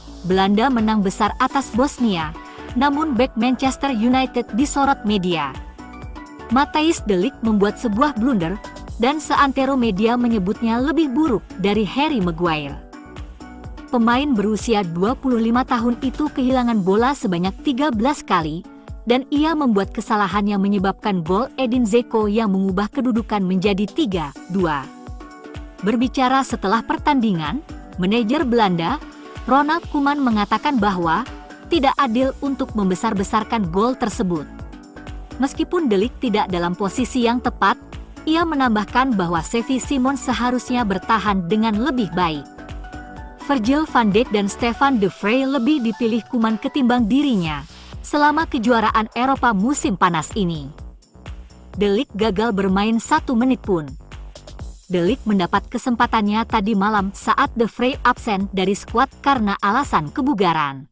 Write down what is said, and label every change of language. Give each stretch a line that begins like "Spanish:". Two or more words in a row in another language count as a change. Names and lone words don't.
Indonesian: Belanda menang besar atas Bosnia, namun bek Manchester United disorot media. Matthijs de Ligt membuat sebuah blunder, dan seantero media menyebutnya lebih buruk dari Harry Maguire. Pemain berusia 25 tahun itu kehilangan bola sebanyak 13 kali, dan ia membuat kesalahan yang menyebabkan gol Edin Dzeko yang mengubah kedudukan menjadi 3-2. Berbicara setelah pertandingan, manajer Belanda, Ronald Koeman mengatakan bahwa tidak adil untuk membesar-besarkan gol tersebut. Meskipun De Ligt tidak dalam posisi yang tepat, ia menambahkan bahwa Xavi Simons seharusnya bertahan dengan lebih baik. Virgil van Dijk dan Stefan de Vrij lebih dipilih Koeman ketimbang dirinya selama kejuaraan Eropa musim panas ini. De Ligt gagal bermain 1 menit pun. De Ligt mendapat kesempatannya tadi malam saat de Vrij absen dari skuad karena alasan kebugaran.